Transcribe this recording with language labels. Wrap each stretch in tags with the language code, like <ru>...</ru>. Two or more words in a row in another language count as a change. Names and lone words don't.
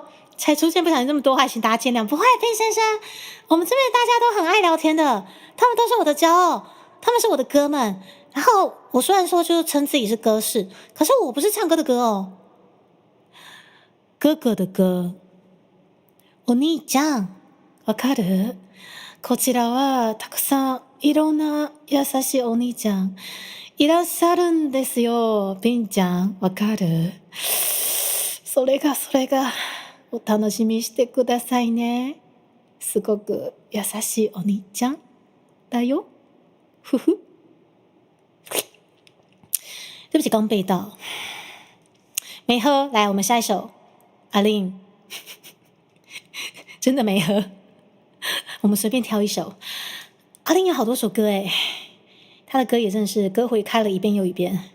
<zh>才出现不小心这么多话，请大家见谅。不会，冰先生，我们这边大家都很爱聊天的，他们都是我的骄傲，他们是我的哥们。然后我虽然说就是称自己是歌士，可是我不是唱歌的歌哦，哥哥的歌。</zh> <ja>お兄ちゃん、わかる？こちらはたくさんいろんな優しいお兄ちゃんいらっしゃるんですよ。冰ちゃん、わかる？それが。お楽しみしてくださいね。すごく優しいお兄ちゃんだよ。ふふ。</ja> <zh>对不起，刚背到，没喝。来，我们下一首。阿令，真的没喝。我们随便挑一首。阿令有好多首歌诶，他的歌也真的是歌回开了一遍又一遍。</zh>